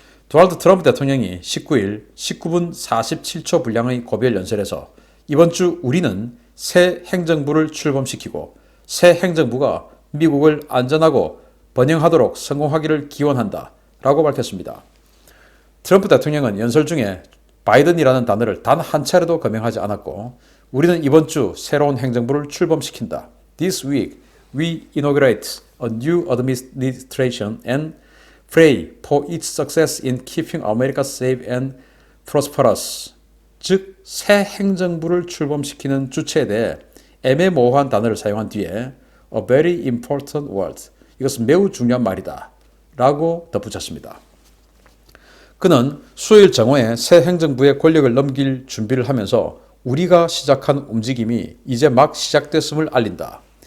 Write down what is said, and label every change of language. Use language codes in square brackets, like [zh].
[ko] 도널드 트럼프 대통령이 19일 19분 47초 분량의 고별 연설에서 이번 주 우리는 새 행정부를 출범시키고 새 행정부가 미국을 안전하고 번영하도록 성공하기를 기원한다 라고 밝혔습니다. 트럼프 대통령은 연설 중에 바이든이라는 단어를 단 한 차례도 거명하지 않았고, 우리는 이번 주 새로운 행정부를 출범시킨다. [en] This week we inaugurate a new administration and pray for its success in keeping America safe and prosperous. [ko] 즉, 새 행정부를 출범시키는 주체에 대해 애매모호한 단어를 사용한 뒤에 [en] a very important word. [ko] 이것은 매우 중요한 말이다 라고 덧붙였습니다. 그는 수요일 정오에 새 행정부에 권력을 넘길 준비를 하면서 우리가 시작한 움직임이 이제 막 시작됐음을 알린다.